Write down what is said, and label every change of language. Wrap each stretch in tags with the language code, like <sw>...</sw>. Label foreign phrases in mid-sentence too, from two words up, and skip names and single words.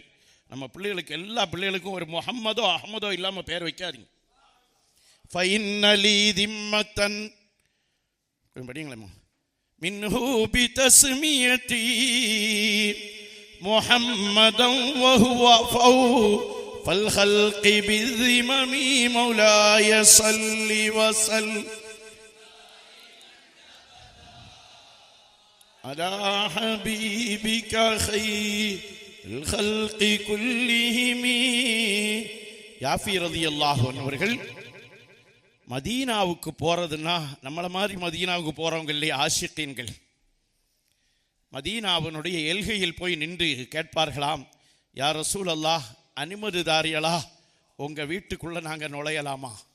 <ta>நம்ம பிள்ளைகளுக்கு, எல்லா பிள்ளைகளுக்கும் ஒரு முஹம்மதோ அஹ்மதோ இல்லாமல் பேர் வைக்காதீங்க.</ta> <ar>فإن لي ذمة படிங்களேம்மா. منه بتسميتي محمدا وهو أوفى فالخلق بالذمم مولاي صل وسلم على حبيبك خير الخلق كلهم.</ar> <ta>யாஃபி</ta> <ar>رضي الله عنه</ar> <ta>அவர்கள் மதீனாவுக்கு போறதுன்னா நம்மளை மாதிரி மதீனாவுக்கு போறவங்க இல்லையே ஆஷிகீன்கள். மதீனாவினுடைய எல்கையில் போய் நின்று கேட்பார்களாம்,</ta> <ar>يا رسول الله,</ar> <ta>அனுமதிதாரியலா, உங்க வீட்டுக்குள்ள நாங்க நுழையலாமா?</ta>